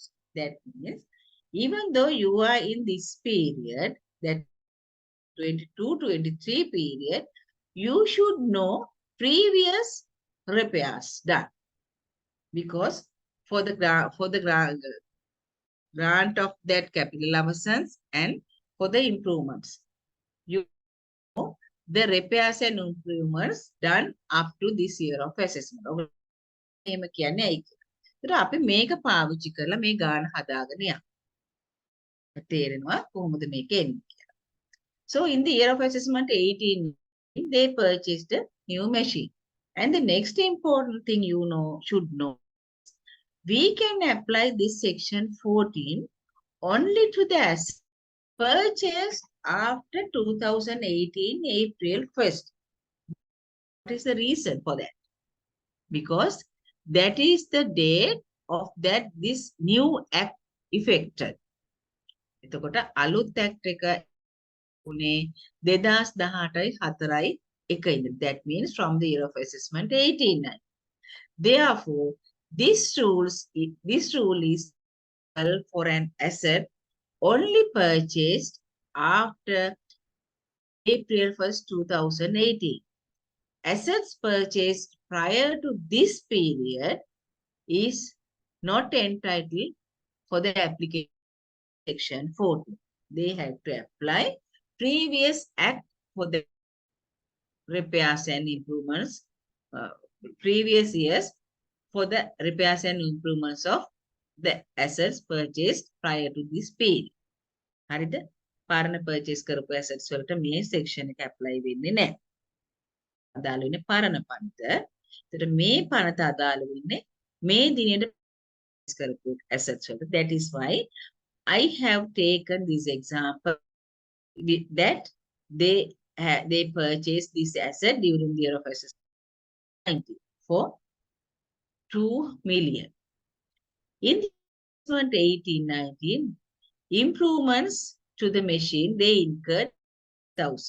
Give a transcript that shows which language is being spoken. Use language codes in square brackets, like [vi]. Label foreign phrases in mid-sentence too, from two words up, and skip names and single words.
[en] That means, even though you are in this period, that 22-23 period, you should know previous repairs done. Because for the grant of that capital allowances and for the improvements, you know the repairs and improvements done up to this year of assessment. [si] එහෙම කියන්නේ ඇයි? ඒතර අපි මේක පාවිච්චි කරලා මේ ගාන හදාගෙන යනවා. තේරෙනවා කොහොමද මේක එන්නේ කියලා. [en] So in the year of assessment 18, they purchased a new machine. And the next important thing you should know, we can apply this section 14 only to the assets purchased after 2018 April 1st. What is the reason for that? Because that is the date of that this new act effected. [si] එතකොට අලුත් act එක උනේ 2018යි 4යි 1 [en] That means from the year of assessment 18. Therefore, this rule is for an asset only purchased after April 1st, 2018. Assets purchased prior to this period is not entitled for the application section 14. They have to apply previous act for the repairs and improvements, previous years for the repairs and improvements of the assets purchased prior to this period. [si] හරිද? පරණ purchase කරපු assets වලට මේ section එක apply වෙන්නේ නැහැ. අදාළ වෙන්නේ පරණ පනත. ඒතර මේ පනත අදාළ වෙන්නේ මේ දිනේට කරපු assets වලට. [en] That is why I have taken this example that they purchased this asset during the year of assessment for 2 million. In the 18-19, improvements to the machine, they incurred 1,000.